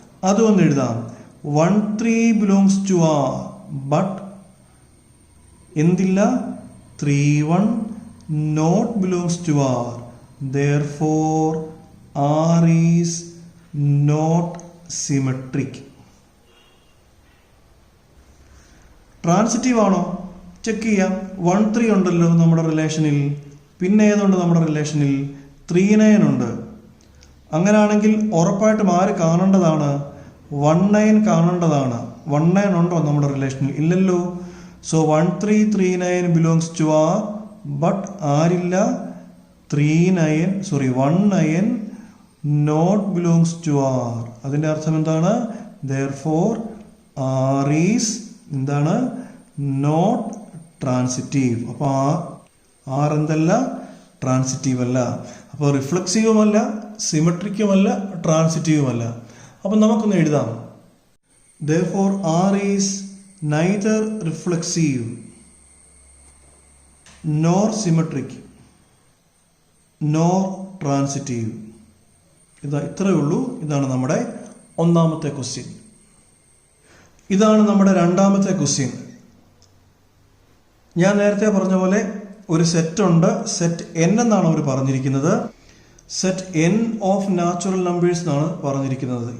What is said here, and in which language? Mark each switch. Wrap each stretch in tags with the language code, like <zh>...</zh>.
<ml>അതുകൊണ്ട് എഴുതാം 1 3</ml> <en>belongs to R,</en> <ml>but എന്തില്ല?</ml> <en>3 1 not belongs to R. Therefore R is not symmetric.</en> <ml>Transitive ആണോ? Check ചെയ്യാം. 1 3 ഉണ്ടല്ലോ നമ്മുടെ റിലേഷനിൽ. പിന്നെ ഏതുണ്ട് നമ്മുടെ റിലേഷനിൽ? 3 9 ഉണ്ട്. അങ്ങനെയാണെങ്കിൽ ഉറപ്പായിട്ടും ആര് കാണേണ്ടതാണ്? 1 9 കാണേണ്ടതാണ്. 1 9 ഉണ്ടോ നമ്മുടെ റിലേഷനിൽ? ഇല്ലല്ലോ. So 1 3 3 9</ml> <en>belongs to R,</en> <ml>but ആരില്ല?</ml> <en>1 9 not belongs to R.</en> <ml>അതിന്റെ അർത്ഥം എന്താണ്?</ml> <en>Therefore R is</en> <ml>എന്താണ്?</ml> <en>Not transitive.</en> <ml>അപ്പോൾ R എന്തല്ല? ട്രാൻസിറ്റീവ് അല്ല. അപ്പോൾ റിഫ്ലക്സീവുമല്ല, സിമെട്രിക്കുമല്ല, ട്രാൻസിറ്റീവുമല്ല. അപ്പം നമുക്കൊന്ന് എഴുതാം.</ml> <en>Therefore R is neither reflexive nor symmetric nor transitive.</en> <ml>ഇത്രയേ ഉള്ളൂ. ഇതാണ് നമ്മുടെ ഒന്നാമത്തെ ക്വസ്റ്റ്യൻ. ഇതാണ് നമ്മുടെ രണ്ടാമത്തെ ക്വസ്റ്റ്യൻ. ഞാൻ നേരത്തെ പറഞ്ഞ പോലെ ഒരു സെറ്റ് ഉണ്ട്. സെറ്റ് n എന്നാണ് അവർ പറഞ്ഞിരിക്കുന്നത്. Set n of natural numbers എന്നാണ് പറഞ്ഞിരിക്കുന്നത്.</ml>